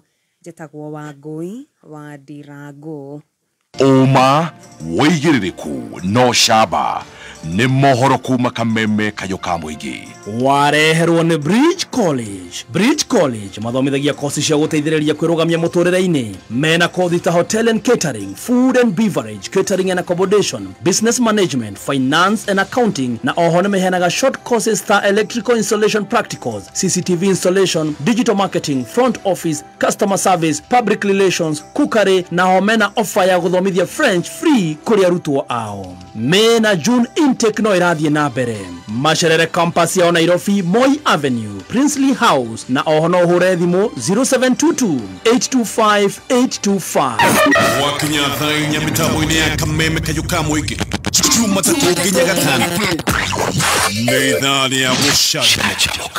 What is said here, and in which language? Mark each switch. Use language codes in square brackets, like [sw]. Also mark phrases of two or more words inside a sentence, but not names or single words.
[ki] Njĩtagwo Wangũi wa Ndirangũ. Uma wĩigĩrĩrĩku no camba nĩ mohoro kuma Kameme Kayũ ka Mũingĩ. Wareherwo nĩ Bridge College. Bridge College mathomithagia kosi cia gũteithĩrĩria kwĩrũgamia mũtũrĩre-inĩ. Mena kothi ta [en] hotel and catering, food and beverage, catering and accommodation, business management, finance and accounting, [ki] na oho nĩ meheanaga [en] short courses [ki] ta [en] electrical installation practicals, CCTV installation, digital marketing, front office, customer service, public relations, cookery, [ki] na ho mena offer ya gũthomithia French free kũrĩ arutwo ao. Mena [en] June intake [ki] no irathiĩ na mbere. Macerere campus ya Nairobi, Moi Avenue, Princely House, na oho no hũre thimũ 0722 825 825. Wakinya thainya mitambo-inĩ ya Kameme Kayũ ka Mũingĩ Jumatatu nginya Gatano nĩ thaa ya gũcanjamũka.